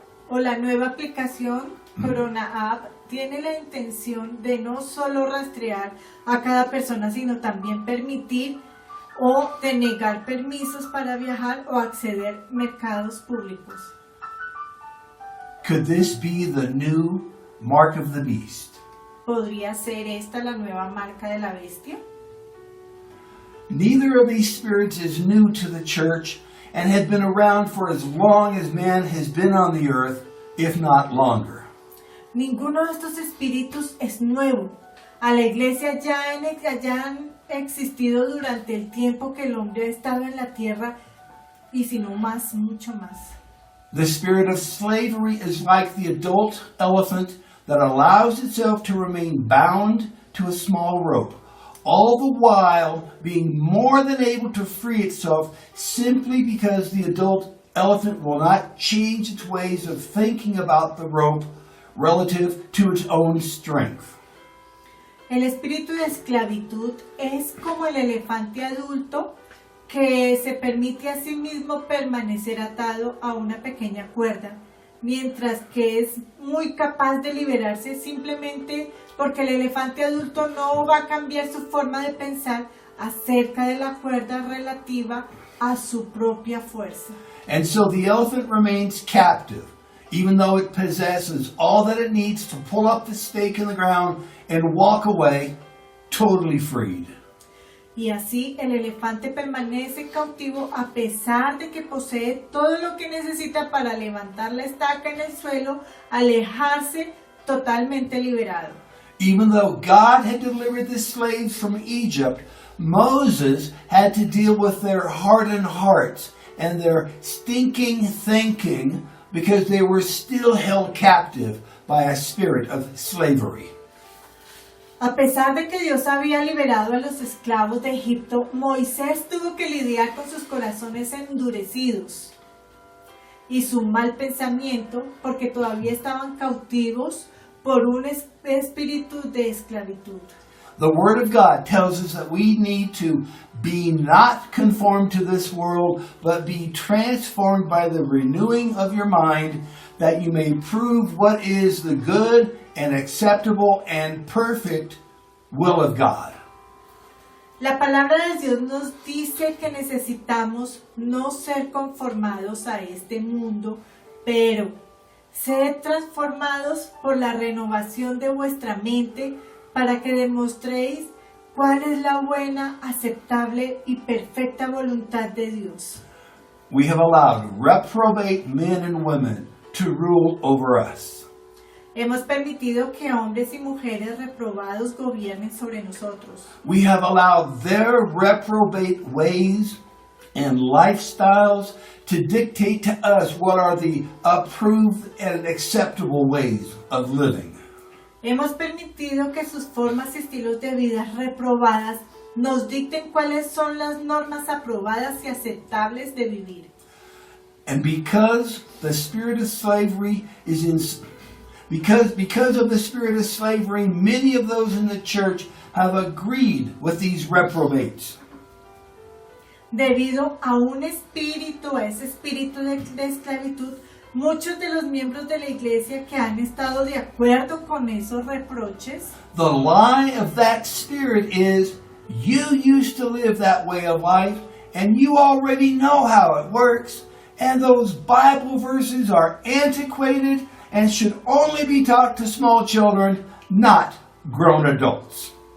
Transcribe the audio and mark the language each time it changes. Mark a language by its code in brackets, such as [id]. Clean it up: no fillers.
[es] La nueva aplicación Corona App tiene la intención de no solo rastrear a cada persona, sino también permitir o denegar permisos para viajar o acceder a mercados públicos. [en] Could this be the new mark of the beast? [es] ¿Podría ser esta la nueva marca de la bestia? [en] Neither of these spirits is new to the church and had been around for as long as man has been on the earth, if not longer. [es] Ninguno de estos espíritus es nuevo. A la iglesia ya han existido durante el tiempo que el hombre ha estado en la tierra y si no más, mucho más. [en] The spirit of slavery is like the adult elephant that allows itself to remain bound to a small rope, all the while being more than able to free itself simply because the adult elephant will not change its ways of thinking about the rope relative to its own strength. [es] El espíritu de esclavitud es como el elefante adulto que se permite a sí mismo permanecer atado a una pequeña cuerda, mientras que es muy capaz de liberarse simplemente porque el elefante adulto no va a cambiar su forma de pensar acerca de la cuerda relativa a su propia fuerza. [en] And so the elephant remains captive, even though it possesses all that it needs to pull up the stake in the ground and walk away totally freed. [es] Y así el elefante permanece cautivo a pesar de que posee todo lo que necesita para levantar la estaca en el suelo, alejarse totalmente liberado. [en] Even though God had delivered the slaves from Egypt, Moses had to deal with their hardened hearts and their stinking thinking because they were still held captive by a spirit of slavery. [es] A pesar de que Dios había liberado a los esclavos de Egipto, Moisés tuvo que lidiar con sus corazones endurecidos y su mal pensamiento porque todavía estaban cautivos por un espíritu de esclavitud. [en] The Word of God tells us that we need to be not conformed to this world, but be transformed by the renewing of your mind, that you may prove what is the good and acceptable and perfect will of God. [es] La palabra de Dios nos dice que necesitamos no ser conformados a este mundo, pero ser transformados por la renovación de vuestra mente para que demostréis cuál es la buena, aceptable y perfecta voluntad de Dios. [en] We have allowed reprobate men and women to rule over us. [es] Hemos permitido que hombres y mujeres reprobados gobiernen sobre nosotros. [en] We have allowed their reprobate ways and lifestyles to dictate to us what are the approved and acceptable ways of living. [es] Hemos permitido que sus formas y estilos de vida reprobadas nos dicten cuáles son las normas aprobadas y aceptables de vivir. [en] And because the spirit of slavery is in, because of the spirit of slavery, many of those in the church have agreed with these reprobates. [es] Debido a ese espíritu de esclavitud, muchos de los miembros de la iglesia que han estado de acuerdo con esos reproches, [en] the lie of that spirit is, you used to live that way of life, and you already know how it works, and those Bible verses are antiquated and should only be taught to small children, not grown adults.